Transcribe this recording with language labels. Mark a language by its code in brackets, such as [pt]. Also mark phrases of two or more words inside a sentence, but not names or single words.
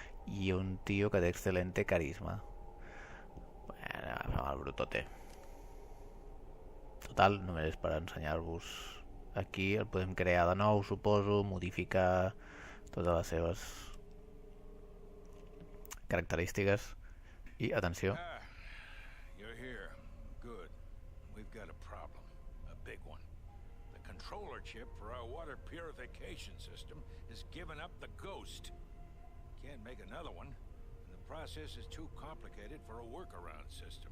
[ca] i un tio que té [es] excelente carisma. [ca] Bueno, agafem el brutote. Total, només és per ensenyar-vos. Aquí el podem crear de nou, suposo, modificar totes les seves característiques. I atenció. [en] You're here. Good. We've got a problem. A big one. The controller chip for our water purification system has given up the ghost. Can't make another one, and the process is too complicated for a workaround system.